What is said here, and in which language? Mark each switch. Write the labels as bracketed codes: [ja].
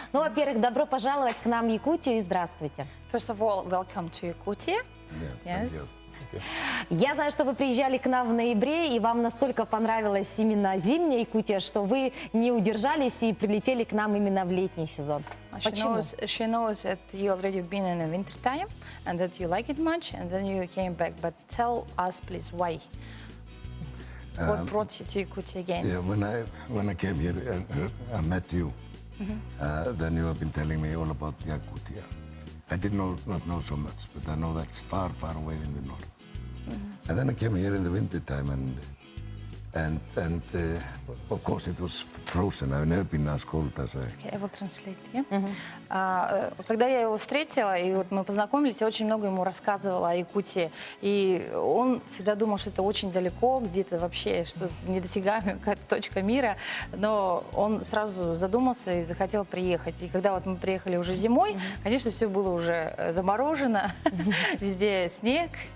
[ru] Ну, во-первых, добро пожаловать к нам в Якутию и здравствуйте. [en] First of all, welcome to Yakutia. Yes. you. [ru] Я знаю, что вы приезжали к нам в ноябре, и вам настолько понравилась именно зимняя Якутия, что вы не удержались и прилетели к нам именно в летний сезон. Почему? [en] She knows that you already been in the winter time and that you like it much, and then you came back. But tell us, please, why? What brought you to Yakutia again? Yeah, when I came here, I met you. Then you have been telling me all about Yakutia. I did not know so much, but I know that's far, far away in the north. And then I came here in the winter time, and of course it was frozen. I've never been as cold as I. Okay, I will translate. Yeah? [ru] Когда я его встретила, и вот мы познакомились, я очень много ему рассказывала о Якутии. И он всегда думал, что это очень далеко, где-то вообще, что недосягаемая какая-то точка мира. Но он сразу задумался и захотел приехать. И когда вот мы приехали уже зимой, конечно, все было уже заморожено, везде снег.